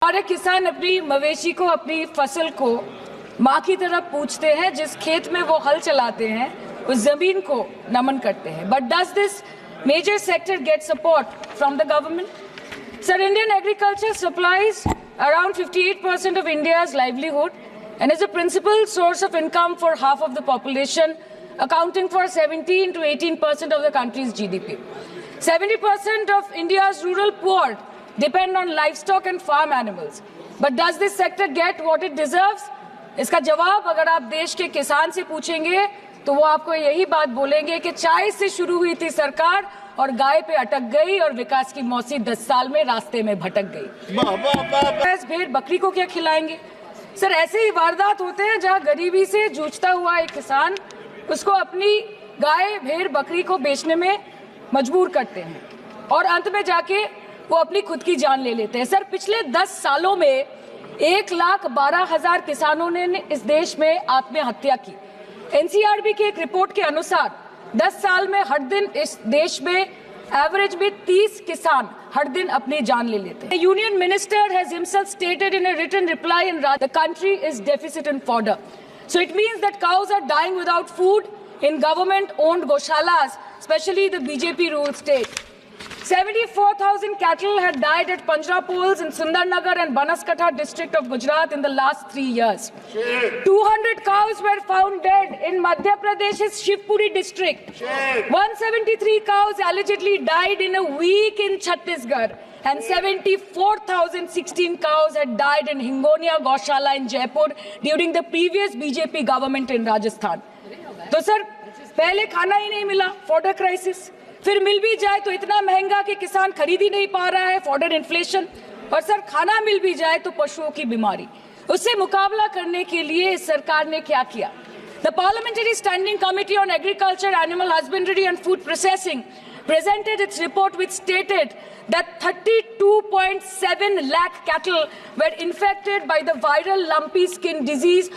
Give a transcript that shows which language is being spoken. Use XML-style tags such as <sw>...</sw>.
<hi>हमारे किसान अपनी मवेशी को, अपनी फसल को माँ की तरफ पूछते हैं, जिस खेत में वो हल चलाते हैं उस जमीन को नमन करते हैं.</hi> <en>But does this major sector get support from the government? Sir, Indian agriculture supplies around 58% of India's livelihood and is a principal source of income for half of the population, accounting for 17 to 18% of the country's GDP. 70% of India's rural poor depend on livestock and farm animals. But does this sector get what it deserves?</en> <hi>इसका जवाब अगर आप देश के किसान से पूछेंगे तो वो आपको यही बात बोलेंगे कि चाय से शुरू हुई थी सरकार और गाय पे अटक गई और विकास की मौसी 10 साल में रास्ते में भटक गई. भेड़ बकरी को क्या खिलाएंगे? सर, ऐसे ही वारदात होते हैं जहां गरीबी से जूझता हुआ एक किसान उसको अपनी गाय, भेड़, बकरी को बेचने में मजबूर करते हैं और अंत में जाके वो अपनी खुद की जान ले लेते हैं. सर, पिछले 10 सालों में 1,12,000 किसानों ने इस देश में आत्महत्या की. एनसीआरबी की एक रिपोर्ट के अनुसार 10 साल में हर दिन इस देश में एवरेज में 30 किसान हर दिन अपनी जान ले लेते हैं.</hi> <en>Union minister has himself stated in a written reply in the country is deficit in fodder. So it means that cows are dying without food in government-owned goshalas, especially the BJP-ruled state. 74,000 cattle had died at Panjrapols in Sundarnagar and Banaskantha district of Gujarat in the last 3 years. 200 cows were found dead in Madhya Pradesh's Shivpuri district. 173 cows allegedly died in a week in Chhattisgarh. And 74,016 cows had died in Hingonia Gaushala in Jaipur during the previous BJP government in Rajasthan.</en> <hi>तो sir, पहले खाना ही नहीं मिला,</hi> <en>Fodder crisis.</en> <hi>फिर मिल भी जाए तो इतना महंगा कि किसान खरीद ही नहीं पा रहा है,</hi> <en>Fodder inflation.</en> <hi>और सर, खाना मिल भी जाए तो पशुओं की बीमारी. उससे मुकाबला करने के लिए इस सरकार ने क्या किया?</hi> <en>The Parliamentary Standing Committee on Agriculture, Animal Husbandry and Food Processing presented its report which stated that 32.7 lakh cattle were infected by the viral lumpy skin disease.</en>